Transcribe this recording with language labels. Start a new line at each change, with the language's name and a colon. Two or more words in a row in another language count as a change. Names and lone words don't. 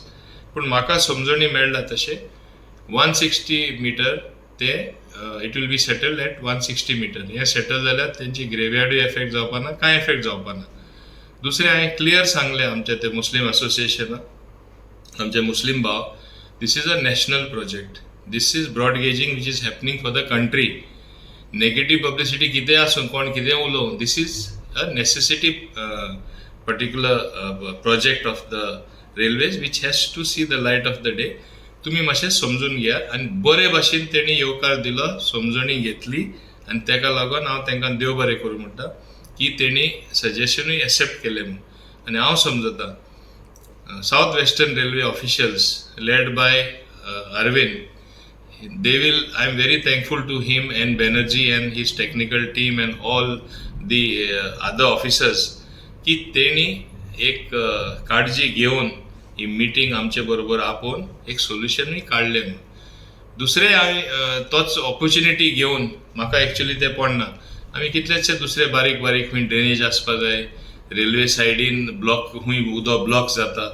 Konkani: पूण म्हाका समजणी मेळटा तशें 160 मिटर ते
English: It will be settled at 160 meter.
Konkani: हें सेटल जाल्यार तेंची ग्रेवयार्डूय एफेक्ट जावपा ना, कांय एफेक्ट जावपा ना. दुसरें हांवें क्लियर सांगलें आमचे ते मुस्लीम असोसिएशनाक, आमचे मुस्लीम भाव,
English: This is a national project. This is broad gauging which is happening for the country. Negative publicity
Konkani: कितें आसूं, कोण कितें उलोवं,
English: this is a necessity particular project of the railways which has to see the light of the day.
Konkani: तुमी मातशें समजून घेया. आनी बरे भाशेन तेणी येवकार दिलो, समजणी घेतली, आनी तेका लागून हांव तांकां देव बरें करूं म्हणटा की तेणी सजेशनूय एक्सेप्ट केलें म्हणून. आनी हांव समजता
English: South Western Railway officials led by Arvind, they will, I am very thankful to him and Banerjee and his technical team and all the other officers
Konkani: की तेणी एक काळजी घेवन ही मिटींग आमचे बरोबर आपोवन एक सोल्युशनूय काडलें म्हणून. दुसरें हांवें तोच ऑपॉर्च्युनिटी घेवन, म्हाका एक्चुली तें पडना, आमी कितलेशे दुसरे बारीक बारीक खूंय ड्रेनेज आसपा जाय, रेल्वे सायडीन ब्लॉक, खूंय उदक ब्लॉक जाता.